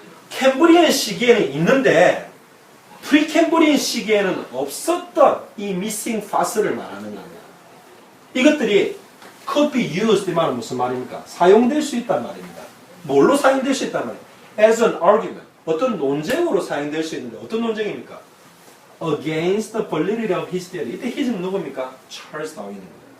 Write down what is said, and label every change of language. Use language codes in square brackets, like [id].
[ko] 캠브리안 시기에는 있는데 프리캠브리안 시기에는 없었던 이 missing fossil을 말하는 겁니다. 이것들이 [en] could be used [ko] 이 말은 무슨 말입니까? 사용될 수 있단 말입니다. 뭘로 사용될 수 있단 말이에요? [en] as an argument. [ko] 어떤 논쟁으로 사용될 수 있는데 어떤 논쟁입니까? [en] against the validity of his theory. [ko] 이때 his는 누굽니까? 찰스 다윈입니다.